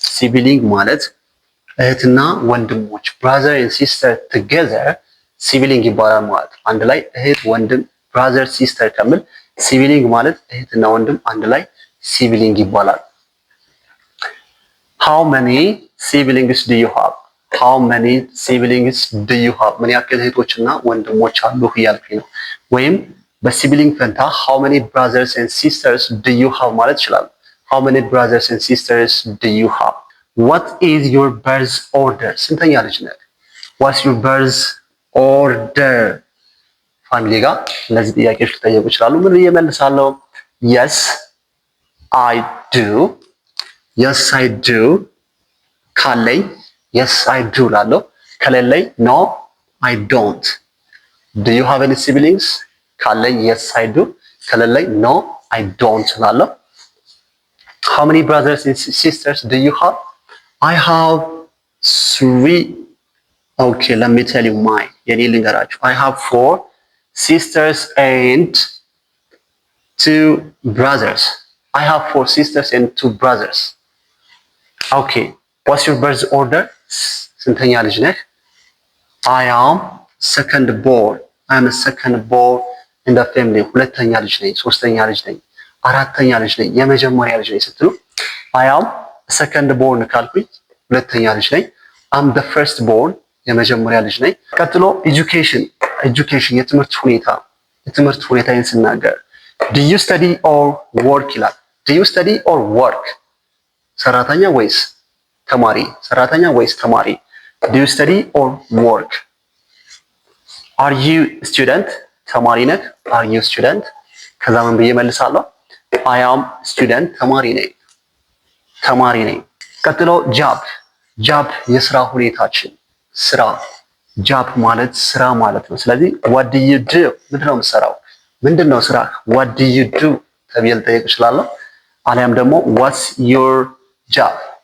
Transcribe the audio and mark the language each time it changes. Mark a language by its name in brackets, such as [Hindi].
[Amharic] ሲብሊንግ ማለት እህትና ወንድሞች [English] brother and sister together [Amharic] ሲብሊንግ ይባላል ማለት ነው። አንድ ላይ እህት ወንድም [English] brother sister [Amharic] ከምል ሲብሊንግ ማለት እህትና ወንድም አንድ ላይ ሲብሊንግ ይባላል። [English] how many siblings do you have? how many siblings do you have? [Amharic] ምን ያክል እህቶችና ወንድሞች አሉህ እያልኩኝ ነው። ወይም በሲብሊንግ ፈንታ [English] how many brothers and sisters do you have [Amharic] ማለት ይችላል። [English] how many brothers and sisters do you have? what is your birth order? [Amharic] ስንተኛ ልጅ ነህ? [English] what's your birth order? [Amharic] ፋሚሊ ጋር እነዚህ ጥያቄዎች ሊጠየቁ ይችላሉ። ምን ብዬ እመልሳለሁ? [English] yes I do yes I do [Amharic] ካለኝ [English] yes I do [Amharic] ላለው፣ ከሌለኝ [English] no I don't. do you have any siblings? [Amharic] ካለኝ [English] yes I do፣ [Amharic] ከሌለኝ [English] no I don't [Amharic] ላለው። [English] how many brothers and sisters do you have? I have 3. okay, let me tell you mine. [Amharic] የኔ ልንገራችሁ። [English] I have 4 sisters and 2 brothers. I have 4 sisters and 2 brothers. okay, what's your birth order? [Amharic] ስንተኛ ልጅ ነህ? [English] I am second born. I am a second born in the family. [Amharic] ሁለተኛ ልጅ ነኝ፣ ሶስተኛ ልጅ ነኝ፣ አራተኛ ልጅ ነኝ፣ የመጀመሪያ ልጅ ነኝ ስትሉ [English] I am second born [Amharic] ካልኩኝ ሁለተኛ ልጅ ነኝ። [English] I'm the first born [Amharic] የመጀመሪያ ልጅ ነኝ። ቀጥሎ education የትምህርት ሁኔታን ስናገር [English] do you study or work [Amharic] ይላል። [English] do you study or work? [Amharic] ሰራተኛ ወይስ ተማሪ? ሰራተኛ ወይስ ተማሪ? [English] do you study or work? are you student? [Amharic] ተማሪ ነህ? [English] are you student? [Amharic] ከዛ ምን ብዬ መልሳለሁ? [English] I am student [Amharic] ተማሪ ነኝ። ቀጥሎ job የስራ ሁኔታችን፣ ስራ job ማለት ስራ ማለት ነው። ስለዚህ [English] what do you do? [Amharic] ምንድነው የምትሰራው? ምንድነው ስራ? [English] what do you do [Amharic] ተብዬ ልጠይቅ እችላለሁ። አሊያም ደግሞ [English] what's your job?